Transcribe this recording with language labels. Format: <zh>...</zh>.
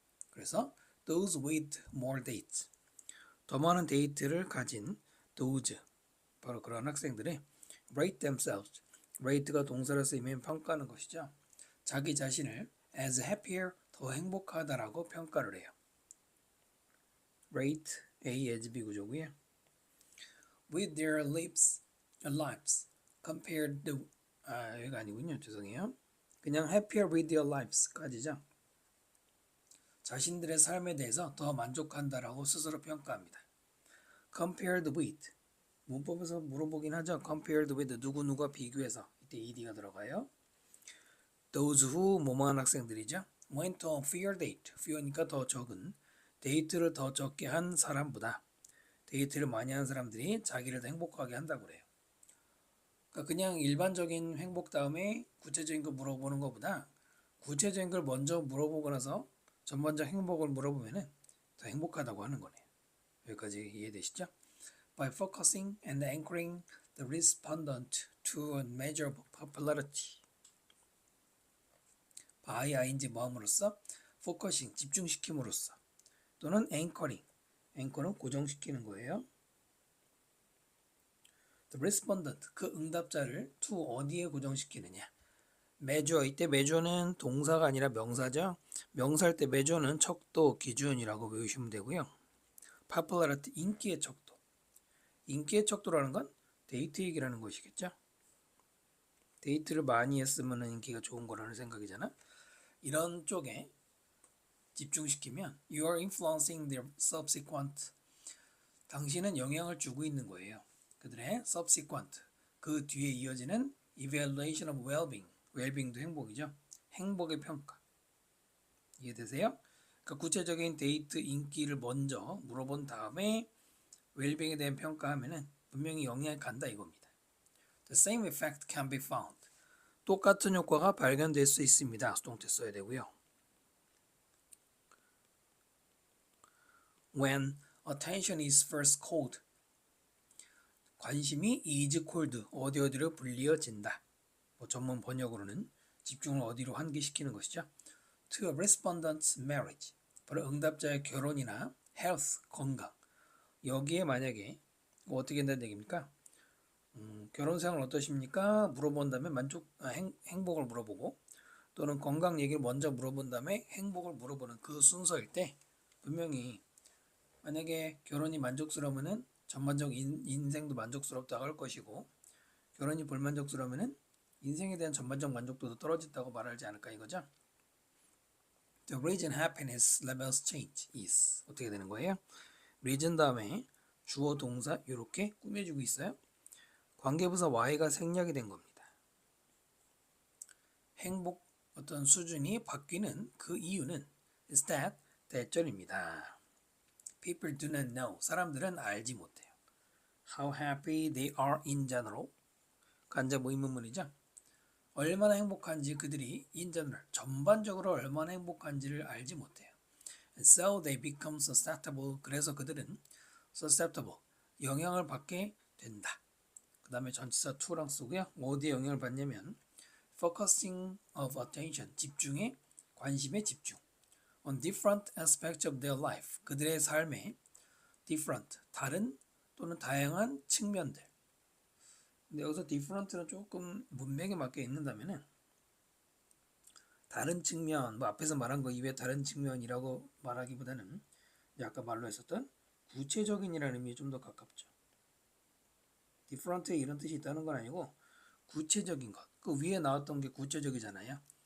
<ko>그래서</ko> <en>those with more dates</en> <ko>더 많은 데이트를 가진 those 바로 그런 학생들이</ko> <en>rate themselves</en> <ko>rate가 동사로 쓰이면 평가하는 것이죠. 자기 자신을</ko> <en>as happier</en> <ko>더 행복하다라고 평가를 해요.</ko> <en>rate A as B</en> <ko>구조고요.</ko> <en>with their lives compared to</en> <ko>여기가 아니군요. 죄송해요. 그냥</ko> <en>happier with their lives</en> <ko>까지죠. 자신들의 삶에 대해서 더 만족한다라고 스스로 평가합니다. compared with 문법에서 물어보긴 하죠. compared with 누구누가 비교해서 이때 ed가 들어가요. those who 뭐뭐한 학생들이죠.</ko> <en>went on fewer date</en> <ko>few니까 더 적은 데이트를 더 적게 한 사람보다 데이트를 많이 한 사람들이 자기를 더 행복하게 한다고 그래요. 그러니까 그냥 일반적인 행복 다음에 구체적인 거 물어보는 것보다 구체적인 걸 먼저 물어보고 나서 전반적 행복을 물어보면 더 행복하다고 하는 거네요. 여기까지 이해되시죠?</ko> <en>By focusing and anchoring the respondent to a measure of popularity.</en> <ko>by ing 뭐함으로써 focusing 집중시킴으로써 또는 anchoring 앵커는 고정시키는 거예요. The respondent 그 응답자를 to 어디에 고정시키느냐. measure 이때 measure는 동사가 아니라 명사죠. 명사일 때 measure는 척도 기준이라고 외우시면 되고요. popularity 인기의 척도. 인기의 척도라는 건 데이트 얘기라는 것이겠죠. 데이트를 많이 했으면 인기가 좋은 거라는 생각이잖아. 이런 쪽에 집중시키면</ko> <en>you are influencing their subsequent</en> <ko>당신은 영향을 주고 있는 거예요. 그들의 subsequent 그 뒤에 이어지는</ko> <en>evaluation of well-being</en> <ko>도 행복이죠. 행복의 평가 이해되세요? 그러니까 구체적인 데이트 인기를 먼저 물어본 다음에 웰빙에 대한 평가하면은 분명히 영향이 간다 이겁니다.</ko> <en>The same effect can be found.</en> <ko>똑같은 효과가 발견될 수 있습니다. 수동태 써야 되고요.</ko> <en>When attention is first called.</en> <ko>관심이</ko> <en>is called.</en> <ko>어디로 불리어진다. 전문 번역으로는 집중을 어디로 환기시키는 것이죠.</ko> <en>To a respondent's marriage.</en> <ko>바로 응답자의 결혼이나 health, 건강. 여기에 만약에 어떻게 된다는 얘기입니까? 결혼 생활 어떠십니까? 물어본 다음에 행복을 물어보고 또는 건강 얘기를 먼저 물어본 다음에 행복을 물어보는 그 순서일 때 분명히 만약에 결혼이 만족스러우면은 전반적 인생도 만족스럽다고 할 것이고 결혼이 불만족스러우면은 인생에 대한 전반적 만족도도 떨어진다고 말하지 않을까 이거죠.</ko> <en>The reason happiness levels change is</en> <ko>어떻게 되는 거예요? reason 다음에 주어 동사 이렇게 꾸며주고 있어요. 관계부사 y가 생략이 된 겁니다. 행복 어떤 수준이 바뀌는 그 이유는</ko> <en>is that</en> <ko>대절입니다.</ko> <en>People do not know.</en> <ko>사람들은 알지 못해요.</ko> <en>How happy they are in general.</en> <ko>간접 의문문이죠. 얼마나 행복한지 그들이</ko> <en>in general,</en> <ko>전반적으로 얼마나 행복한지를 알지 못해요.</ko> <en>And so they become susceptible.</en> <ko>그래서 그들은 susceptible, 영향을 받게 된다. 그 다음에 전치사 to랑 쓰고요. 어디에 영향을 받냐면</ko> <en>focusing of attention,</en> <ko>집중의 관심의 집중.</ko> <en>On different aspects of their life,</en> <ko>그들의 삶의 different, 다른 또는 다양한 측면들. 근데 여기서 different는 조금 문맥에 맞게 읽는다면은 다른 측면, 앞에서 말한 거 이외에 다른 측면이라고 말하기보다는 아까 말로 했었던 구체적인이라는 의미에 좀 더 가깝죠. different에 이런 뜻이 있다는 건 아니고 구체적인 것. 그 위에 나왔던 게 구체적이잖아요.</ko>